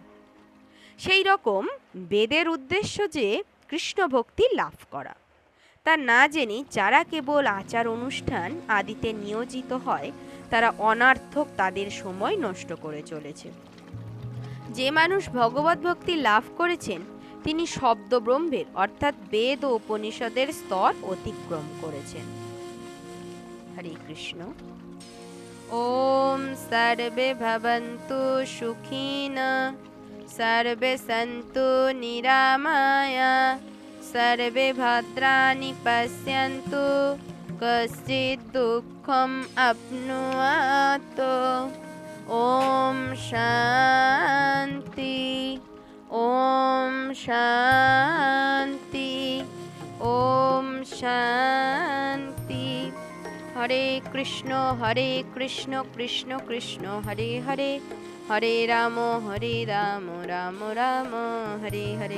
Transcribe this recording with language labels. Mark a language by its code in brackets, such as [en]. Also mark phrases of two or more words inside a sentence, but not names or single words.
[bn] সেই রকম বেদের উদ্দেশ্য যে কৃষ্ণ ভক্তি লাভ করা, তা না জেনে যারা কেবল আচার অনুষ্ঠান আদিতে নিয়োজিত হয়, তারা অনার্থক তাদের সময় নষ্ট করে চলেছে। যে মানুষ ভগবত ভক্তি লাভ করেছেন, তিনি শব্দ ব্রহ্মের অর্থাৎ বেদ ও উপনিষদের স্তর অতিক্রম করেছেন। হরে কৃষ্ণ। [sa] ওম সর্বে ভবন্তু সুখিনা, সর্বে সন্তু নিরাময়া, সর্বে ভদ্রাণি পশ্যন্তু, কশ্চিৎ দুঃখম আপ্নুয়াত। ওম শান্তি, ওম শান্তি, ওম শান্তি। হরে কৃষ্ণ কৃষ্ণ কৃষ্ণ হরে হরে, হরে রাম রাম রাম হরে হরে।